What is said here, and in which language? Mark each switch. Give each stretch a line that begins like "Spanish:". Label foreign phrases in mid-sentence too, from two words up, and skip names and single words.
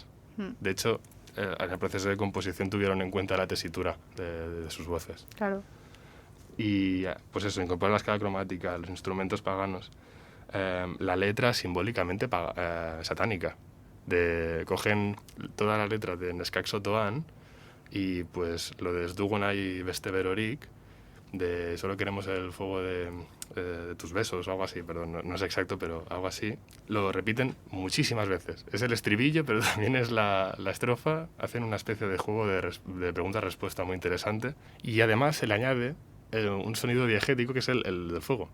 Spanish: De hecho, en el proceso de composición tuvieron en cuenta la tesitura de sus voces. Claro. Y pues eso, incorporar la escala cromática, los instrumentos paganos, la letra simbólicamente satánica. Cogen toda la letra de Neskak Sotoan y pues lo de
Basque: Sdugunai beste berorik,
Spanish: de solo queremos el fuego de tus besos o algo así, perdón, no es exacto, pero algo así, lo repiten muchísimas veces. Es el estribillo, pero también es la estrofa. Hacen una especie de juego de pregunta-respuesta muy interesante, y además se le añade un sonido diegético que es el del fuego.